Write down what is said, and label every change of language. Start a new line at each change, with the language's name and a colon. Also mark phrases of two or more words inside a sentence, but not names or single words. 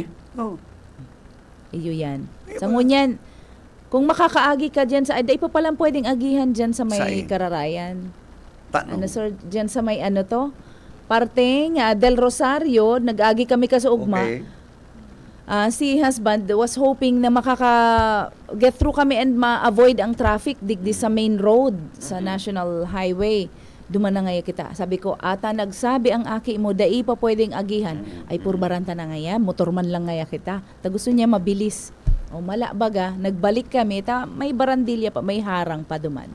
Bikol: Iyo yan. Sa ngunyan, kung makakaagi ka dyan ay pa palang pwedeng agihan dyan sa may Kararayan. Sir, dyan sa may parteng Del Rosario, nag-agi kami sa ugma. Okay. Si husband
English: was hoping
Bikol: na
English: get through
Bikol: kami and ma-avoid ang traffic digdi sa main road sa National Highway. Duman na ngaya kita. Sabi ko, nagsabi ang aki mo, dai pa pwedeng agihan. Ay, purbaranta na ngaya, motorman lang ngaya kita.
Filipino: Gusto niya mabilis.
Bikol: Mala baga, nagbalik kami, may barandilya pa, may harang pa duman.